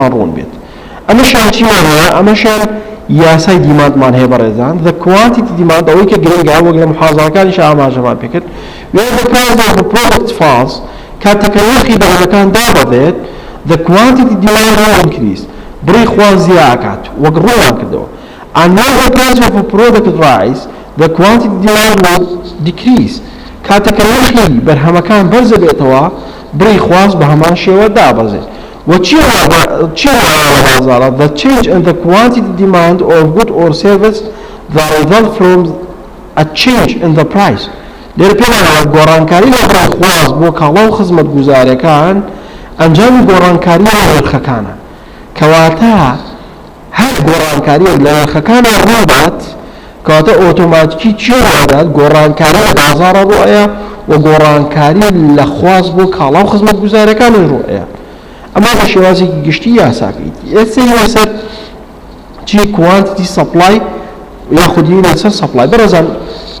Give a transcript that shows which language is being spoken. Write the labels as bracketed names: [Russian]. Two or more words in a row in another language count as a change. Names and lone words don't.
[Central Kurdish] ڕوون بێت ئەمە شانچیمان هەیە ئەمەشان یاسای دیماندمان هەیە بەڕێزان [English] the quantity demand [Central Kurdish] ئەوەی کە گرنگە وەک لە محازاکانیش ئاماژەمان پێکرد [English] where the price of the product falls [Central Kurdish] کاتێککە نرخی بەرهەمەکان دابەدێت [English] the quantity demand will increase [Central Kurdish] بڕی خواز زیاکات وەک ڕوومان کردەوە [English] and when the price of a product rise the quantity demand will decrease [Central Kurdish] کاتێککە نرخی بەرهەمەکان بەرزە بێتەوە بڕی خواز بە هەمان شێوە دابەزێت [English] the change in the quantity demand of good or service that result from a change in the price [Central Kurdish] لێرە پێمانەوە گۆڕانکاری لە بڕیخواز بۆ کاڵا و خزمەت گوزارەکان ئەنجامی گۆڕانکاری لە نرخەکانە کەواتە هەر گۆڕانکاری لە نرخەکانە ڕوودات کەواتە ئۆتۆماتیکی چی ڕوادات گۆڕانکاری لە بازاڕە ڕوئەیە و گۆڕانکاری لە خواز بۆ کاڵا و خزمەت گوزارەکان ڕوئەیە ئەمە بە شێوازێکی گشتی یاساکەیت ئێستا لەسەر چی [English] quantity supply [Central Kurdish] یاخودی لەسەر سەپلای بەڕێزان بە